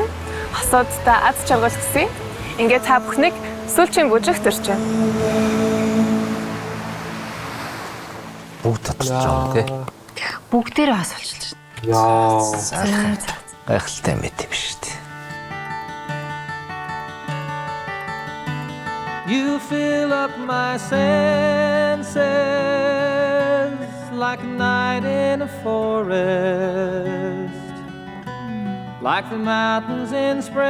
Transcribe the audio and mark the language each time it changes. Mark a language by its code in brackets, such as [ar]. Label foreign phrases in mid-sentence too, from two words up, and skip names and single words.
[mn] Хосуудтай аз жаргал гэсэн. Ингээд та бүхнийг сүүлчийн бүжигт төрж байна. Бүгд татчих юм тий. Бүгдээрээ бас болчихлоо шүү. Яа. Гайхалтай мэт юм шүү дээ. [en] You fill up my senses like a night in a forest, like the mountains in